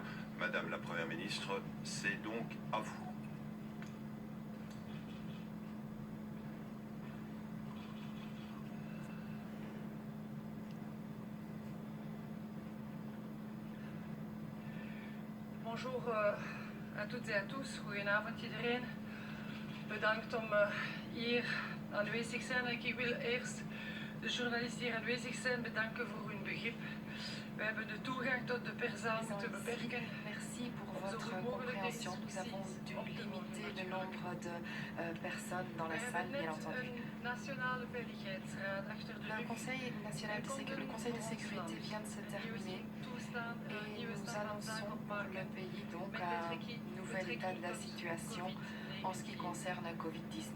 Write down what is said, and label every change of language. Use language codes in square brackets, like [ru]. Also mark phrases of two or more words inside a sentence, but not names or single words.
[fr] Madame la Première ministre, c'est donc à vous. Bonjour à toutes et à tous. [nl] Goedenavond iedereen. Bedankt om hier aanwezig te zijn. Ik wil eerst de journalisten hier aanwezig zijn bedanken voor hun begrip. We hebben de toegang tot de perszaal moeten beperken. [fr] Merci pour votre compréhension. Nous avons dû limiter le nombre de personnes dans la salle, bien entendu. Le Conseil national de sécurité vient de se terminer et nous annonçons pour le pays donc un nouvel état de la situation en ce qui concerne la Covid-19.